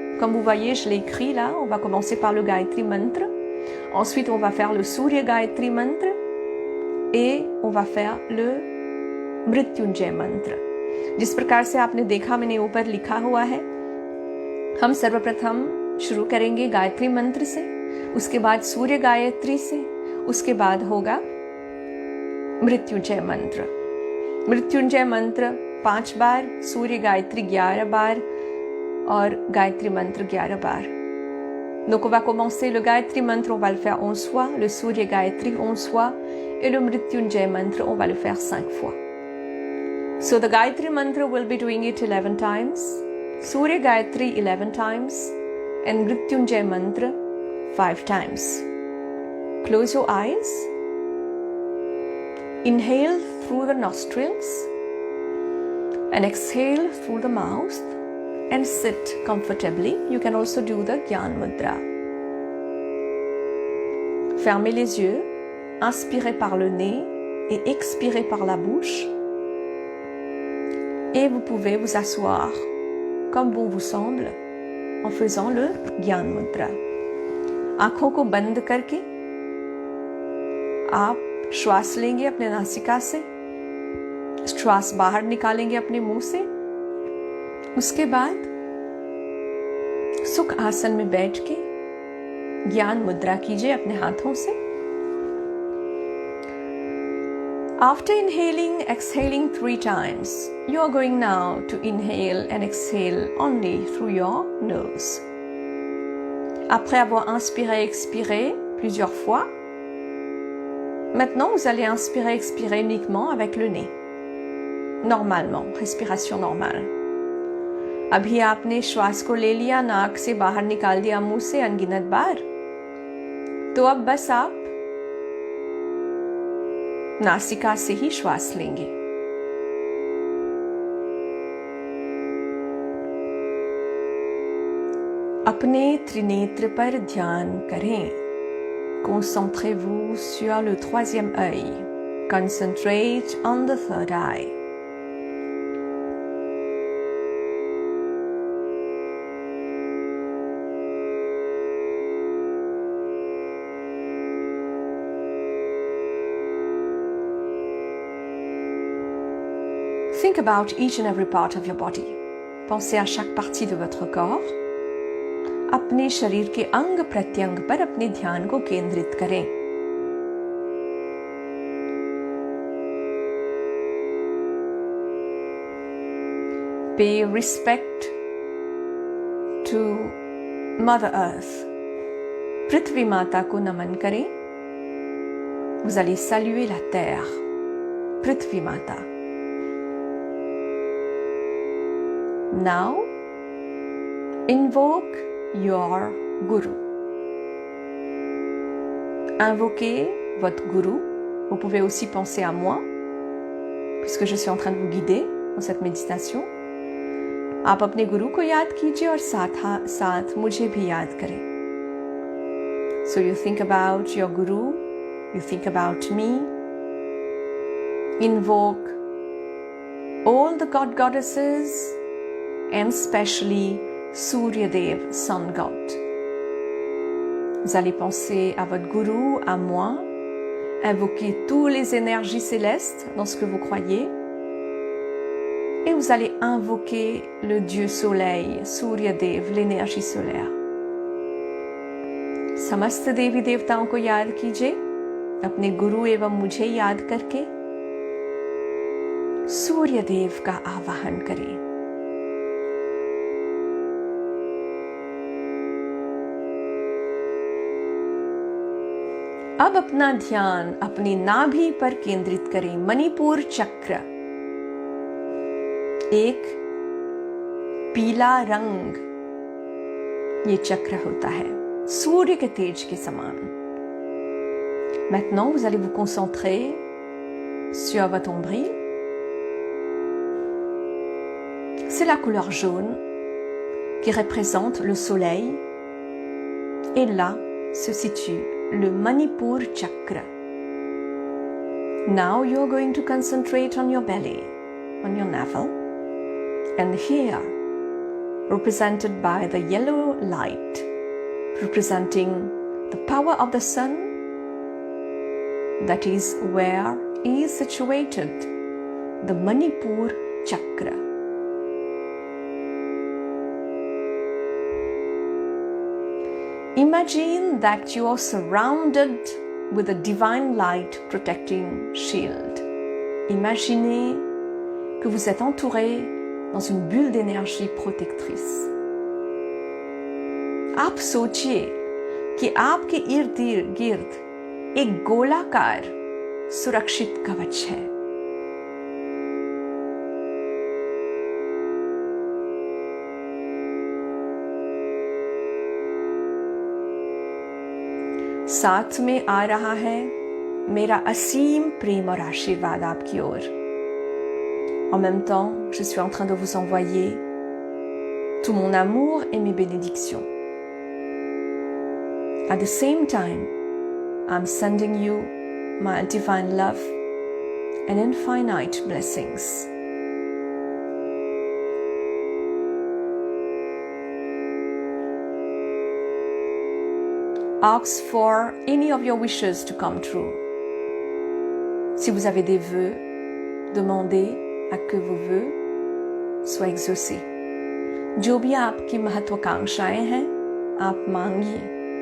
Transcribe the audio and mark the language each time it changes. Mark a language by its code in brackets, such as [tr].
[fr] Comme vous voyez, je l'ai écrit là, on va commencer par le Gayatri Mantra, ensuite on va faire le Surya Gayatri Mantra et on va faire le Mrityunjay Mantra. [hi] जिस प्रकार से आपने देखा मैंने ऊपर लिखा हुआ है, हम सर्वप्रथम शुरू करेंगे गायत्री मंत्र से, उसके बाद सूर्य गायत्री से, उसके बाद होगा मृत्युंजय मंत्र। मृत्युंजय मंत्र 5 बार, सूर्य गायत्री 11 बार और गायत्री मंत्र 11 बार. [fr] Donc on va commencer le Gayatri Mantra, on va le faire 11 fois, le Surya Gayatri 11 fois et le Mrityunjay Mantra, on va le faire 5 fois. [en] So the Gayatri Mantra will be doing it 11 times, Surya Gayatri 11 times and Mrityunjay Mantra 5 times. Close your eyes. Inhale through the nostrils and exhale through the mouth and sit comfortably. You can also do the Gyan Mudra. [fr] Fermez les yeux, inspirez par le nez et expirez par la bouche. Et vous pouvez vous asseoir comme bon vous semble en faisant le Gyan Mudra. [hi] आँखों को बंद करके आप श्वास लेंगे अपने नासिका से, श्वास बाहर निकालेंगे अपने मुंह से। उसके बाद सुख आसन में बैठ के ज्ञान मुद्रा कीजिए अपने हाथों से। [en] After inhaling, exhaling 3 times, you are going now to inhale and exhale only through your nose. [fr] Après avoir inspiré, expiré plusieurs fois, maintenant vous allez inspirer, expirer uniquement avec le nez. Normalement, respiration normale. [hi] अभी आपने श्वास को ले लिया, नाक से बाहर निकाल दिया मुंह से अनगिनत बार, तो अब बस आप नासिका से ही श्वास लेंगे। अपने त्रिनेत्र पर ध्यान करें। [fr] Concentrez-vous sur le 3e œil. [en] Concentrate on the 3rd eye. Think about each and every part of your body. [fr] Pensez à chaque partie de votre corps. [hi] अपने शरीर के अंग प्रत्यंग पर अपने ध्यान को केंद्रित करें। [en] Pay respect to Mother Earth. [hi] पृथ्वी माता को नमन करें। [fr] Vous allez saluer la terre. [hi] पृथ्वी माता. [en] Now, invoke your Guru. [fr] Invoquez votre Guru. Vous pouvez aussi penser à moi, puisque je suis en train de vous guider dans cette méditation. [hi] आप अपने गुरु को याद कीजिए और साथ मुझे भी याद करें. [en] So you think about your Guru, you think about me. Invoke all the god goddesses and especially Surya Dev, Sun God. [fr] Vous allez penser à votre gourou, à moi, invoquer toutes les énergies célestes dans ce que vous croyez, et vous allez invoquer le dieu soleil, Surya Dev, l'énergie solaire. [hi] समस्त देवी देवताओं को याद कीजिए, अपने गुरु एवं मुझे याद करके सूर्य देव का आवाहन करें। अब अपना ध्यान अपनी नाभि पर केंद्रित करें। मणिपुर चक्र एक पीला रंग ये चक्र होता है, सूर्य के तेज के समान। [fr] Maintenant, vous allez vous concentrer sur votre nombril. C'est la couleur jaune qui représente le soleil. Et là se situe le Manipur Chakra. [en] Now you are going to concentrate on your belly, on your navel. And here, represented by the yellow light, representing the power of the sun, that is where is situated the Manipur Chakra. Imagine that you are surrounded with a divine light protecting shield. [fr] Imaginez que vous êtes entouré dans une bulle d'énergie protectrice. [hi] आप सोचिए कि आपके इर्द गिर्द एक गोलाकार सुरक्षित कवच है. साथ में आ रहा है मेरा असीम प्रेम और आशीर्वाद आपकी ओर. [fr] En même temps, je suis en train de vous envoyer tout mon amour et mes bénédictions. [en] At the same time, I'm sending you my divine love and infinite blessings. Ask for any of your wishes to come true. [fr] Si vous avez des vœux, demandez à que vos vœux soient exaucés. [hi] जो भी आपकी महत्वाकांक्षाएं हैं, आप मांगिए.